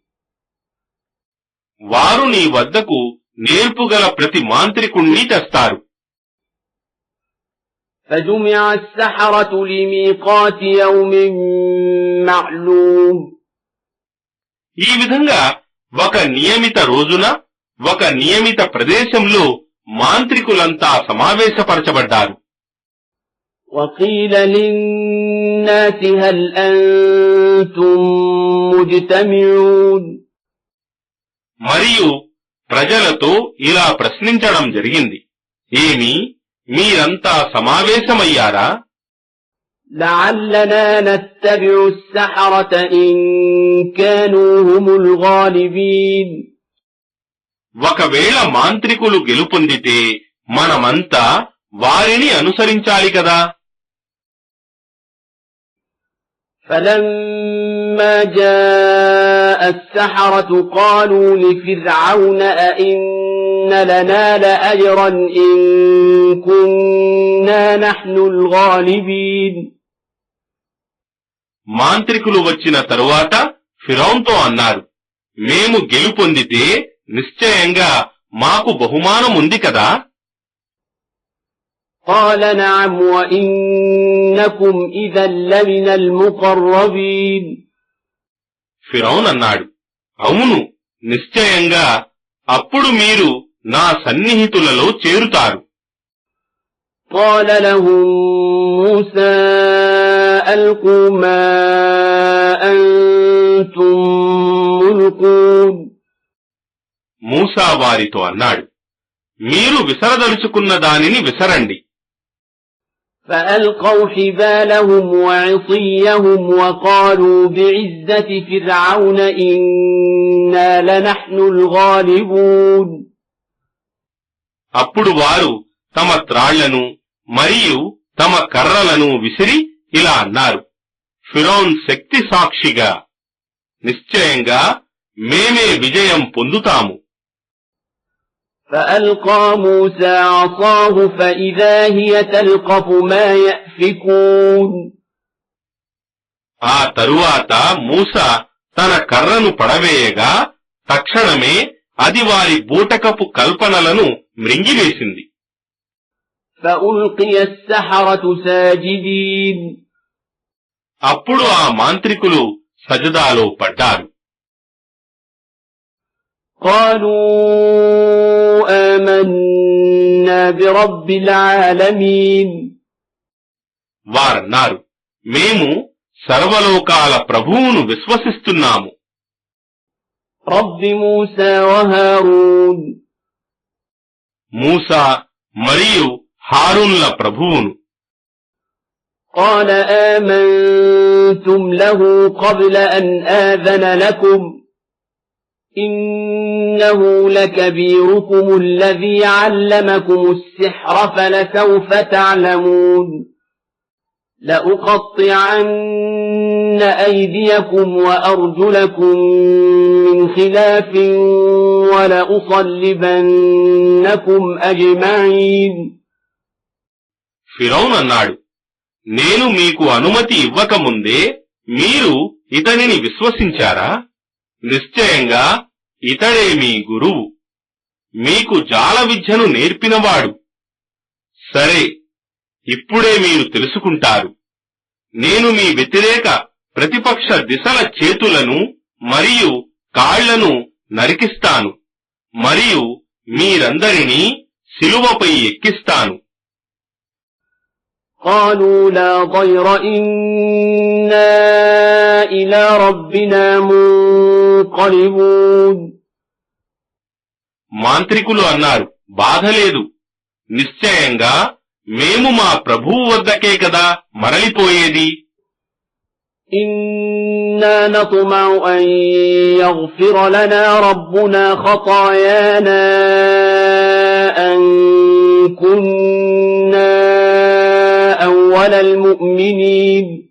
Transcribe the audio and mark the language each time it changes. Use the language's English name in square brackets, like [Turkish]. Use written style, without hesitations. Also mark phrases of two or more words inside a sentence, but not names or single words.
[Telugu] వారు నీ వద్దకు నేర్పుగల ప్రతి మాంత్రికుణ్ణి తెస్తారు. [Arabic] فجمع السحرة لميقات يوم معلوم [Telugu] ఈ విధంగా ఒక నియమిత రోజున ఒక నియమిత ప్రదేశంలో మాంత్రికులంతా సమావేశపరచబడ్డారు. [Arabic] وقيل للناس هل أنتم مجتمعون [Telugu] మరియు ప్రజలతో ఇలా ప్రశ్నించడం జరిగింది, ఏమి, మీరంతా సమావేశమయ్యారా? [Arabic] لعلنا نتبع السحرة إن كانوا هم الغالبين [Telugu] ఒకవేళ మాంత్రికులు గెలుపొందితే మనమంతా వారిని అనుసరించాలి కదా. [Arabic] فلما جاء السحرة قالوا لفرعون أئن لنا لأجرا إن كنا نحن الغالبين [Telugu] మాంత్రికులు వచ్చిన తరువాత ఫిరౌన్తో అన్నారు, మేము గెలుపొందితే నిశ్చయంగా మాకు బహుమానముంది కదా. [Arabic] قال نعم وإنكم إذا لمن المقربين [Telugu] ఫిరౌన్ అన్నాడు, అవును, నిశ్చయంగా అప్పుడు మీరు నా సన్నిహితులలో చేరుతారు. [Arabic] قال لهم موسى ألقوا ما أنتم ملقون [Telugu] మూసా వారితో అన్నాడు, మీరు విసరదలుచుకున్న దానిని విసరండి. [Arabic] فألقوا حبالهم وعصيهم وقالوا بعزة فرعون إنا لنحن الغالبون [Telugu] అప్పుడు వారు తమ త్రాళ్లను మరియు తమ కర్రలను విసిరి ఇలా అన్నారు, ఫిరౌన్ శక్తి సాక్షిగా, నిశ్చయంగా మేమే విజయం పొందుతాము. [Arabic] فألقى موسى عصاه فإذا هي تلقف ما يأفكون [Telugu] ఆ తరువాత మూసా తన కర్రను పడవేయగా తక్షణమే అది వారి బూటకపు కల్పనలను మ్రింగివేసింది. [Arabic] فألقي السحرة ساجدين [Telugu] అప్పుడు ఆ మాంత్రికులు సజదాలో పడ్డారు. [Arabic] قالوا آمنا برب العالمين [Telugu] వారన్నారు, మేము సర్వలోకాల ప్రభువును విశ్వసిస్తున్నాము. [Arabic] رب موسى وهارون [Telugu] మూసా మరియు హారూన్ల ప్రభువును. [Arabic] قال آمنتم له قبل أن آذن لكم إنه لكبيركم الذي علمكم السحر فلسوف تعلمون لأقطعن أيديكم وأرجلكم من خلاف ولأصلبنكم أجمعين [Telugu] ఫిరౌన్ అన్నాడు, నేను మీకు అనుమతి ఇవ్వకముందే మీరు ఇతనిని విశ్వసించారా? నిశ్చయంగా ఇతడే మీ గురువు, మీకు జాల విద్యను నేర్పినవాడు. సరే, ఇప్పుడే మీరు తెలుసుకుంటారు. నేను మీ వ్యతిరేక ప్రతిపక్ష దిశల చేతులను మరియు కాళ్లను నరికిస్తాను మరియు మీరందరినీ శిలువపై ఎక్కిస్తాను. [Arabic] قالوا لا ضير إنا إلى ربنا منقلبون [Telugu] మాంత్రికులు అన్నారు, బాధలేదు, నిశ్చయంగా మేము మా ప్రభువు వద్దకే కదా మరలిపోయేది. [Arabic] إنا نطمع أن يغفر لنا ربنا خطايانا أن كنا أول المؤمنين